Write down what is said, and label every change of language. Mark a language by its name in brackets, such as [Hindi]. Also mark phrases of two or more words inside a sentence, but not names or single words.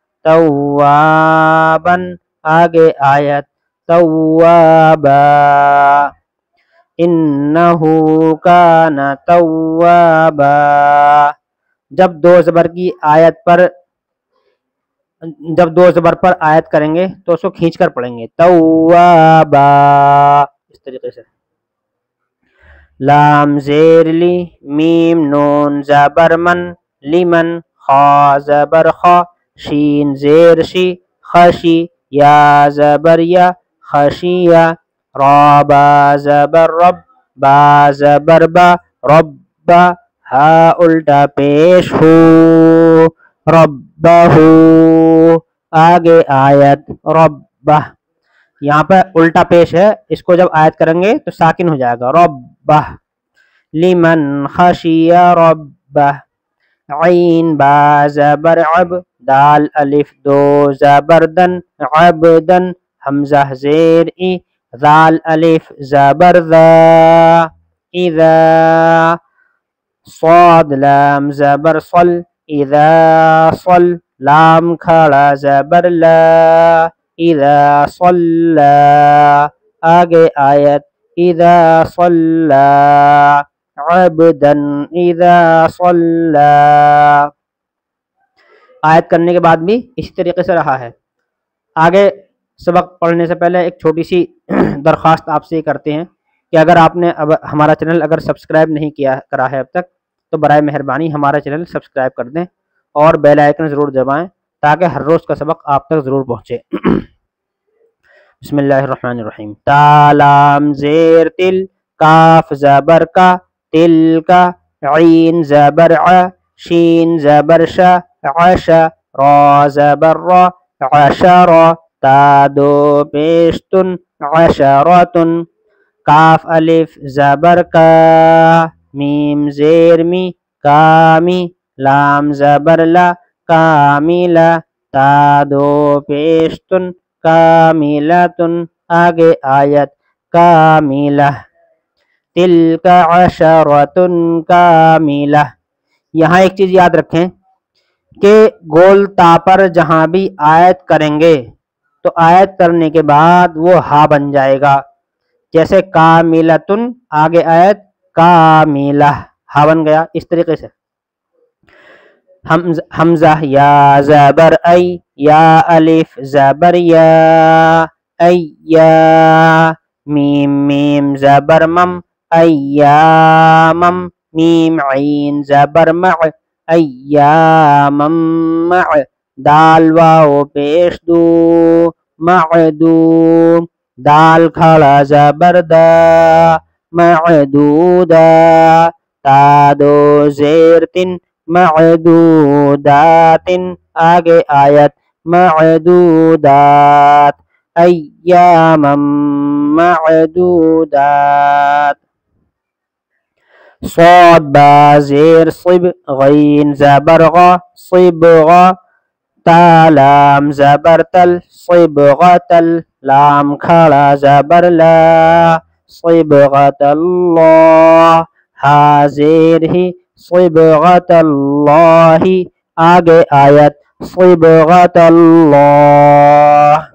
[Urdu] توابن آگے آیت توابا [Arabic] انہو کان توابا [Urdu] جب دو زبر پر آیت کریں گے تو اس کو کھینچ کر پڑھیں گے توابا اس طریقے سے لام زیر لی میم نون زبر من لمن خا زبر خا شین زیر شی خشی یا زبر یا خشیہ را با زبر رب با زبر با رب ہا الٹا پیش ہو ربہ آگے آیت ربہ یہاں پہ الٹا پیش ہے، اس کو جب آیت کریں گے تو ساکن ہو جائے گا ربہ [Arabic] لمن خشیہ ربہ [Urdu] عین با زبر عب دال الف دو زبر دن عبدن حمزہ زیر ای ذال الف زبر ذا اذا صاد لام زبر صل اذا صل لام کھڑا زبر لا [Arabic] اذا صلى [Urdu] آگے آیت [Arabic] اذا صلى عبدا اذا صلى [Urdu] آیت کرنے کے بعد بھی اسی طریقے سے رہا ہے۔ آگے سبق پڑھنے سے پہلے ایک چھوٹی سی درخواست آپ سے کرتے ہیں کہ اگر آپ نے ہمارا چینل اگر سبسکرائب نہیں کرا ہے اب تک تو برائے مہربانی ہمارا چینل سبسکرائب کر دیں اور بیل آئیکن ضرور دبائیں تاکہ ہر روز کا سبق آپ تک ضرور پہنچے۔ [Arabic] بسم اللہ الرحمن الرحیم [Urdu] تا لام زیر تل کاف زبر کا تل کا عین زبر ع شین زبر شا عشا را زبر را عشرا تا دو پیشتن عشرتن کاف الف زبر کا میم زیر می کامی لام زبر لا کاملا تا دو پیشتن کاملتن آگے آیت کاملہ [Arabic] تلک عشرتن کاملہ [Urdu] یہاں ایک چیز یاد رکھیں کہ گول تا پر جہاں بھی آیت کریں گے تو آیت کرنے کے بعد وہ ہا بن جائے گا، جیسے کاملتن آگے آیت کاملہ ہا بن گیا، اس طریقے سے حمزہ یا زبر ای یا الف زبر یا ایا میم میم زبر مم ایامم میم عین زبر مع ایامم مع دال واو پیش دو معدو دال کھڑا زبر دا معدودا تا دو زیر تن معدودات آگے آیت معدودات [Arabic] ایاما معدودات [Urdu] صاد با زیر صب غین زبر غا صبغا تا لام زبر تل صبغة لام کھڑا زبر لا [Arabic] صبغة اللہ [Urdu] ہا زیر ہی [Arabic] صبغة اللہ [Urdu] آگے آیت [Arabic] صبغة اللہ